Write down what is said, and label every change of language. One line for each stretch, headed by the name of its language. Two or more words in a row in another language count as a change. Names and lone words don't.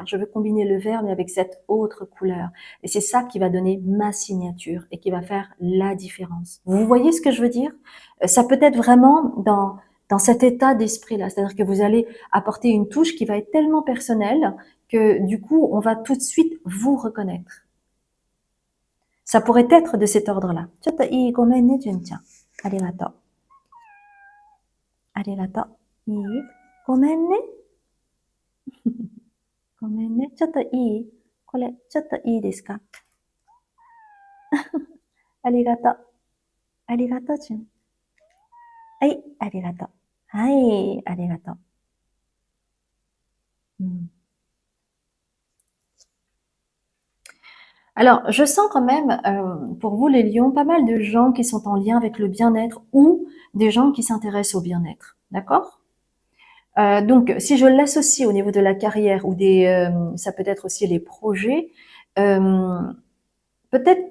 French: Je veux combiner le vert, mais avec cette autre couleur. Et c'est ça qui va donner ma signature et qui va faire la différence. Vous voyez ce que je veux dire? Ça peut être vraiment dans cet état d'esprit-là. C'est-à-dire que vous allez apporter une touche qui va être tellement personnelle que du coup, on va tout de suite vous reconnaître. Ça pourrait être de cet ordre-là.
Japanese: ちょっといい？ごめんね、純ちゃん。ありがとう。ありがとう。いい？ごめんね。ごめんね。ちょっといい？これ、ちょっといいですか？ありがとう。ありがとう、じゅん。はい、ありがとう。はい、ありがとう。
French: Alors, je sens quand même, pour vous les lions, pas mal de gens qui sont en lien avec le bien-être ou des gens qui s'intéressent au bien-être. D'accord? Donc, si je l'associe au niveau de la carrière ou ça peut être aussi les projets, peut-être